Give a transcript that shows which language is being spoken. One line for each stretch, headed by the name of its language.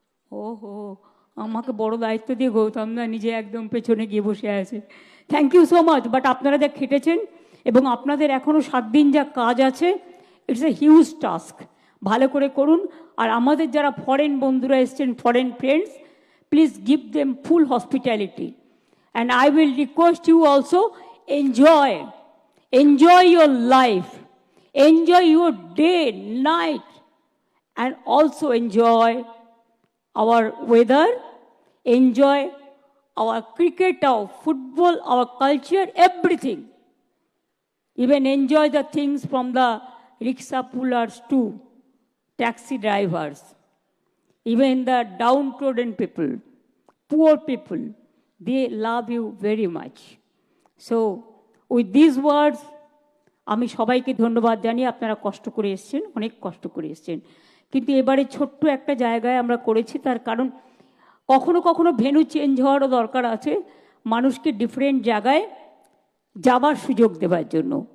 Bangla: ওহো, আমাকে বড় দায়িত্ব দিয়ে গৌতম দা নিজে একদম পেছনে গিয়ে বসে আছে।
English: Thank you so much.
Bangla: But আপনারা যা খেটেছেন এবং আপনাদের এখনও 7 দিন যা কাজ আছে,
English: It's a huge task.
Bangla: ভালো করে করুন। আর আমাদের যারা ফরেন বন্ধুরা এসছেন, foreign friends,
English: Please give them full hospitality. And I will request you also, enjoy your life, enjoy your day, night, and also enjoy our weather, enjoy our cricket, our football, our culture, everything. Even enjoy the things from the rickshaw pullers to taxi drivers, even the downtrodden people, poor people. They love you very much. So, with these words,
Bangla: আমি সবাইকে ধন্যবাদ জানিয়ে, আপনারা কষ্ট করে এসছেন, অনেক কষ্ট করে এসছেন, কিন্তু এবারে ছোট্ট একটা জায়গায় আমরা করেছি। তার কারণ কখনো কখনো ভেন্যু চেঞ্জ হওয়ারও দরকার আছে, মানুষকে ডিফারেন্ট জায়গায় যাবার সুযোগ দেওয়ার জন্য।